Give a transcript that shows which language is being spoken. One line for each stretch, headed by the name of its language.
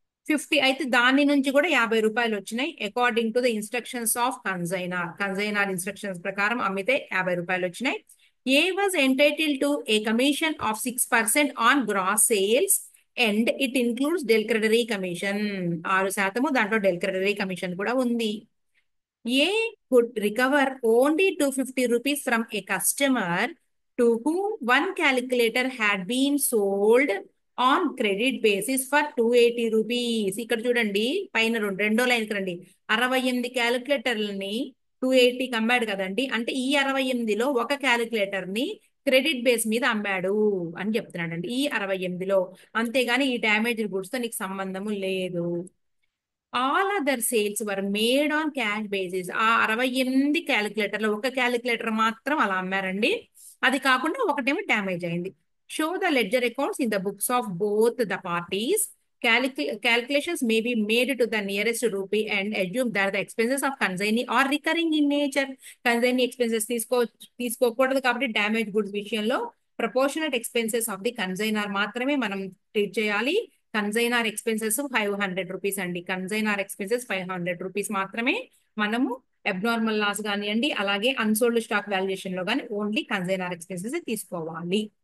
Telugu: 50 అయితే దాని నుంచి కూడా 50 రూపాయలు వచ్చినాయి.
English: according to the instructions of consignor
Telugu: instructions ప్రకారం అమ్మితే 50 రూపాయలు వచ్చినాయి.
English: A was entitle to a commission of 6% on gross sales and it includes del credere commission.
Telugu: 6% దాంట్లో డెల్క్రెడరీ కమిషన్ కూడా ఉంది.
English: A could recover only 250 rupees from a customer to whom one calculator had been sold on credit basis for 280 rupees.
Telugu: ఇక్కడ చూడండి, పైన రెండో లైన్కి రండి. 68 క్యాలిక్యులేటర్లని 280కి అమ్మాడు కదండి. అంటే ఈ 68లో ఒక క్యాలిక్యులేటర్ ని క్రెడిట్ బేస్ మీద అమ్మాడు అని చెప్తున్నాడండి, ఈ 68లో. అంతేగాని ఈ డ్యామేజ్డ్ గుడ్స్ తో నీకు సంబంధము లేదు.
English: All other sales were made on cash basis.
Telugu: ఆ 68 క్యాలిక్యులేటర్లో ఒక క్యాలిక్యులేటర్ మాత్రం అలా అమ్మారండి. అది కాకుండా ఒకటేమో డ్యామేజ్ అయింది.
English: Show the ledger accounts in the books of both the parties. Calculations may be made to the nearest rupee and assume that the expenses of consignee are recurring in nature.
Telugu: Consignee expenses తీసుకోకూడదు కాబట్టి damage goods విషయంలో ప్రపోర్షనట్ expenses of the consignor మాత్రమే మనం treat చేయాలి. Consignor expenses 500 rupees అండి. Consignor expenses 500 rupees మాత్రమే మనము abnormal loss కానివ్వండి, అలాగే అన్సోల్డ్ స్టాక్ వాల్యుయేషన్ లో కానీ ఓన్లీ కన్సైనర్ ఎక్స్పెన్సెస్ తీసుకోవాలి.